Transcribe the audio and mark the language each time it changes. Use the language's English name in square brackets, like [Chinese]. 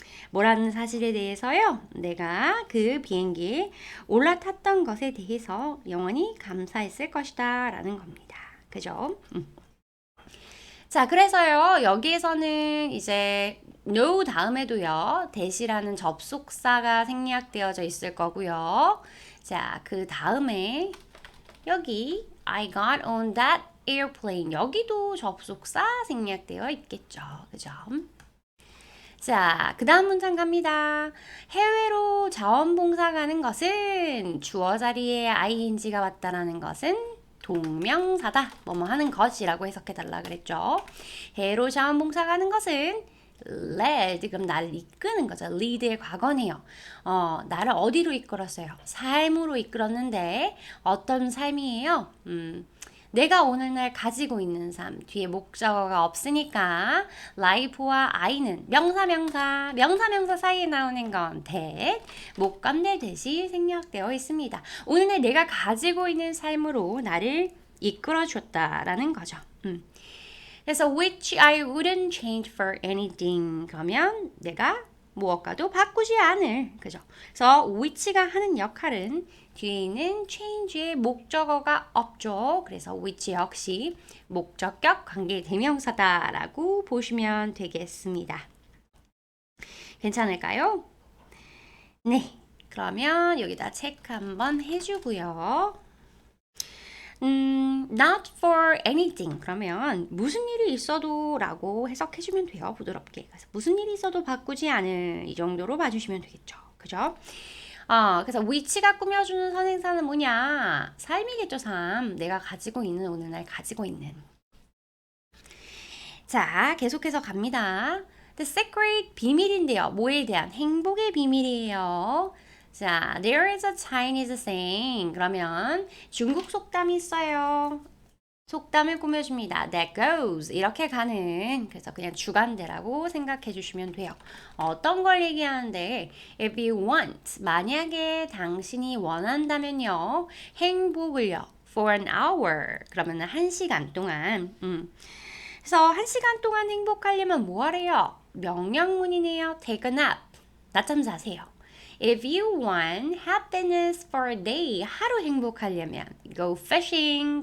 [Korean] 뭐라는 사실에 대해서요. 내가 그 비행기에 올라탔던 것에 대해서 영원히 감사했을 것이다. 라는 겁니다. 그죠? 자, 그래서요. 여기에서는 이제 no 다음에도요. that이라는 접속사가 생략되어져 있을 거고요. 자, 그 다음에 여기 [English] I got on that airplane. [Korean] 여기도 접속사 생략되어 있겠죠. 그죠? 자, 그 다음 문장 갑니다. 해외로 자원봉사 가는 것은 주어 자리에 ing가 왔다라는 것은 동명사다. 뭐뭐 하는 것이라고 해석해달라 그랬죠. 해외로 자원봉사 가는 것은 led, 그럼 나를 이끄는 거죠. lead의 과거네요. 나를 어디로 이끌었어요? 삶으로 이끌었는데 어떤 삶이에요? 내가 오늘날 가지고 있는 삶. 뒤에 목적어가 없으니까 life와 I는 명사 사이에 나오는 건 that, 목감대 대시 생략되어 있습니다. 오늘날 내가 가지고 있는 삶으로 나를 이끌어줬다라는 거죠. 그래서 [English] which I wouldn't change for anything. [Korean] 그러면 내가 무엇과도 바꾸지 않을. 그죠? 그래서 which가 하는 역할은 뒤에 있는 change의 목적어가 없죠. 그래서 which 역시 목적격 관계 대명사다라고 보시면 되겠습니다. 괜찮을까요? 네. 그러면 여기다 체크 한번 해주고요. [English] not for anything. [Korean] 그러면 무슨 일이 있어도 라고 해석해주면 돼요. 부드럽게. 그래서 무슨 일이 있어도 바꾸지 않을 이 정도로 봐주시면 되겠죠. 그죠? 그래서 which가 꾸며주는 선행사는 뭐냐? 삶이겠죠, 삶. 내가 가지고 있는, 오늘날 가지고 있는. 자, 계속해서 갑니다. [English] The secret, [Korean] 비밀인데요. 뭐에 대한? 행복의 비밀이에요. 자, [English] there is a Chinese saying. [Korean] 그러면 중국 속담이 있어요. 속담을 꾸며줍니다. [English] That goes. [Korean] 이렇게 가는. 그래서 그냥 주관대라고 생각해 주시면 돼요. 어떤 걸 얘기하는데 [English] if you want. [Korean] 만약에 당신이 원한다면요. 행복을요. [English] For an hour. [Korean] 그러면 1시간 동안. 그래서 1시간 동안 행복하려면 뭐 하래요? 명령문이네요. [English] Take a nap. [Korean] 낮잠 자세요. [English] If you want happiness for a day, [Korean] 하루 행복하려면 [English] go fishing.